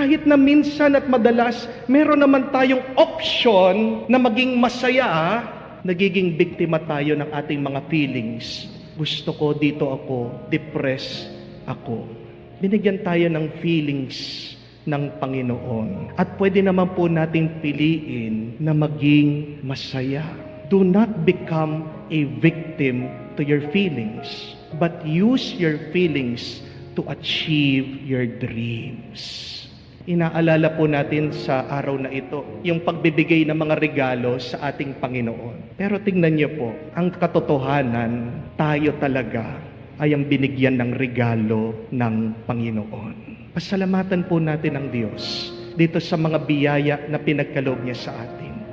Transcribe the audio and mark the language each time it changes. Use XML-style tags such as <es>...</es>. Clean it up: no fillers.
<tl>Kahit na minsan at madalas, meron naman tayong option na maging masaya, nagiging biktima tayo ng ating mga feelings. Gusto ko, dito ako, depressed ako. Binigyan tayo ng feelings ng Panginoon. At pwede naman po nating piliin na maging masaya.</tl> <en>Do not become a victim to your feelings, but use your feelings to achieve your dreams.</en> <tl>Inaalala po natin sa araw na ito, yung pagbibigay ng mga regalo sa ating Panginoon. Pero tingnan niyo po, ang katotohanan, tayo talaga ay ang binigyan ng regalo ng Panginoon. Pasalamatan po natin ang Diyos dito sa mga biyaya na pinagkaloob niya sa atin.</tl>